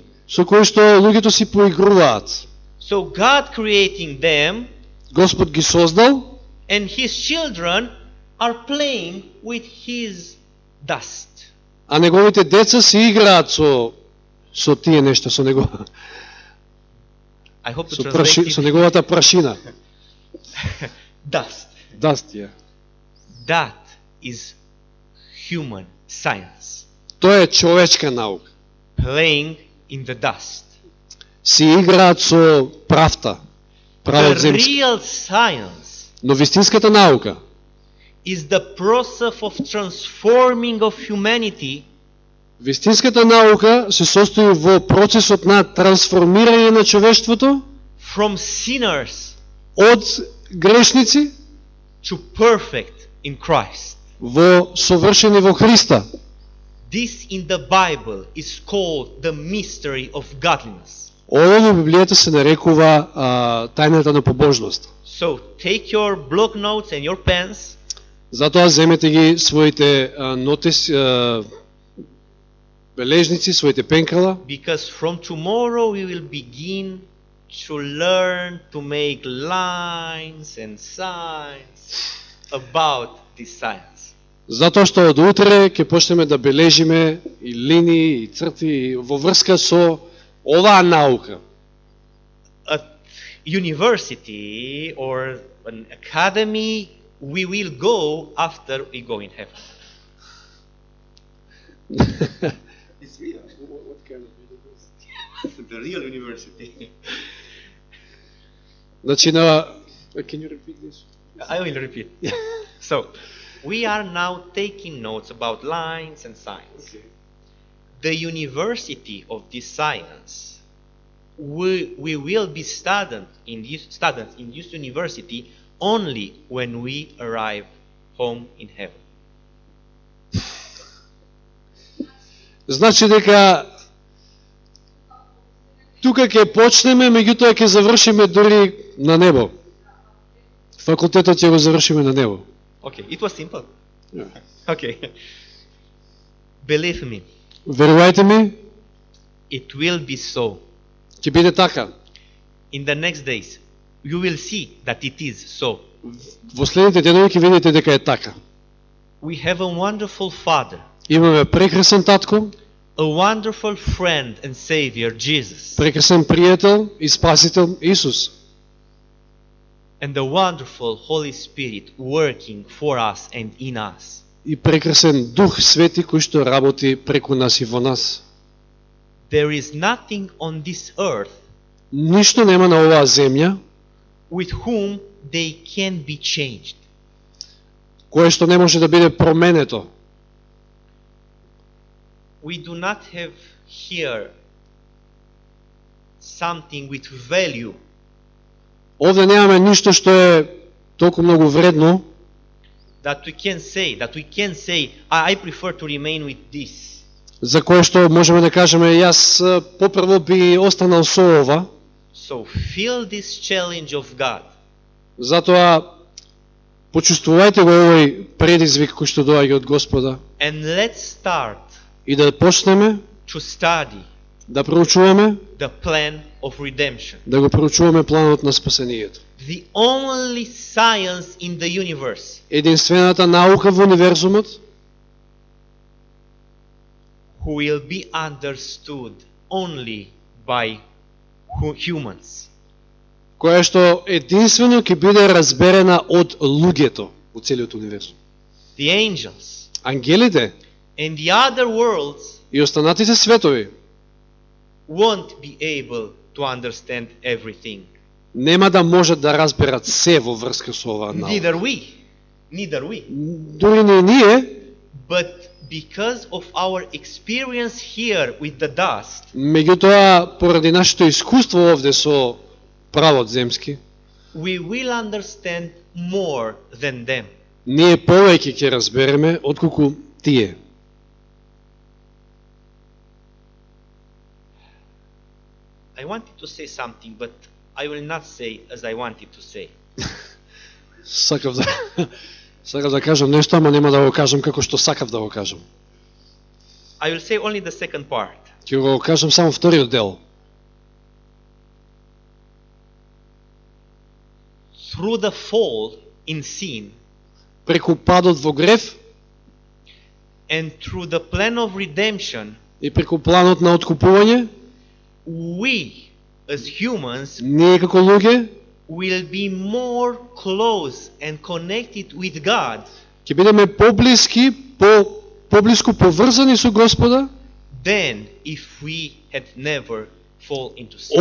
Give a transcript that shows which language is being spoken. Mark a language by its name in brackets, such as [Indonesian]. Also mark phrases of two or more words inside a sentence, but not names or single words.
[Macedonian] со кои што луѓето си поигруваат. [English] So God creating them [Macedonian] Господ ги создал, [English] and his children are playing with his dust. [Macedonian] а неговите деца си играат со тие нешта, со него, [English] I hope to [Macedonian] со, [English] translate [Macedonian] со [English] it. [Macedonian] неговата прашина. [English] Dust. [Macedonian] Даст ја. [English] That is human science. [Macedonian] Тоа е човечка наука. [English] Playing in the dust. [Macedonian] Си играат со правта, правот [English] The [Macedonian] земски. [English] real science [Macedonian] Но вистинската наука [English] is the process of transforming of humanity [Macedonian] Вистинската наука се состои во процесот на трансформирање на човештвото [English] from sinners [Macedonian] од грешници [English] to perfect in Christ. [Macedonian] во совршени во Христа. [English] This in the Bible is called the mystery of godliness. [Macedonian] Ова во Библијата се нарекува тајната на побожност. [English] So take your block notes and your pens [Macedonian] Затоа земете ги своите бележници, своите пенкала, [English] because from tomorrow we will begin to learn to make lines and signs about this science. [Macedonian] затоа што од утре ќе почнеме да бележиме и линии, и црти во врска со оваа наука. [English] At university or an academy, we will go after we go in heaven. It's real. What kind of university? The real university. Значи can you repeat this? I will repeat. So, we are now taking notes about lines and signs. Okay. The university of this science, we will be studied in this university only when we arrive home in heaven. [Macedonian] Значи дека тука ќе почнеме, меѓутоа ќе завршиме дури на небо. Факултетот ќе го завршиме на небо. [English] Okay, it was simple. Yeah. Okay. Believe me, [Macedonian] Верувајте ми, [English] it will be so. [Macedonian] ќе биде така. [English] In the next days, you will see that it is so. [Macedonian] Во следните денови ќе видите дека е така. [English] We have a wonderful Father, [Macedonian] Имаме прекрасен татко, [English] a wonderful friend and Savior, Jesus, [Macedonian] прекрасен пријател и спасител Исус. [English] and the wonderful Holy Spirit working for us and in us. [Macedonian] И прекрасен Дух Свети кој што работи преку нас и во нас. [English] There is nothing on this earth [Macedonian] Ништо нема на оваа земја [English] with whom they can be changed. [Macedonian] кое што не може да биде променето. [English] We do not have here something with value. [Macedonian] Овде немаме ништо што е толку многу вредно, [English] That we can say, I prefer to remain with this. [Macedonian] за кое што можеме да кажеме јас попрво би останал со ова. [English] So feel this challenge of God. [Macedonian] Затоа почувствувајте го овој предизвик кој што доаѓа од Господа [English] And let's start [Macedonian] и да почнеме [English] to study [Macedonian] да проучуваме, [English] the plan of redemption. [Macedonian] да го проучуваме планот на спасението. [English] The only science in the universe [Macedonian] Единствената наука во универзумот [English] who will be understood only by humans. [Macedonian] која што единствено ќе биде разберена од луѓето во целиот универзум. [English] The angels [Macedonian] Ангелите [English] and the other worlds [Macedonian] и останатите светови [English] won't be able to understand everything. [Macedonian] нема да можат да разберат се во врска со оваа наука. [English] Neither we. [Macedonian] Дури не ние, [English] But because of our experience here with the dust, [Macedonian] меѓутоа поради нашето искуство овде со правот земски, [English] we will understand more than them. [Macedonian] ние повеќе ќе разбереме отколку тие. [English] I wanted to say something, but I will not say as I wanted to say. [Macedonian] Сакав да кажам нешто, ама нема да го кажам како што сакав да го кажам. [English] I will say only the second part. [Macedonian] Ќе го кажам само вториот дел. [English] Through the fall in sin [Macedonian] Преку падот во грев [English] and through the plan of redemption, [Macedonian] и преку планот на откупување, [English] we as humans [Macedonian] ние како луѓе [English] will be more close and connected with God [Macedonian] ќе бидеме поблиски, поблиску поврзани со Господа, [English] than if we had never fall into sin.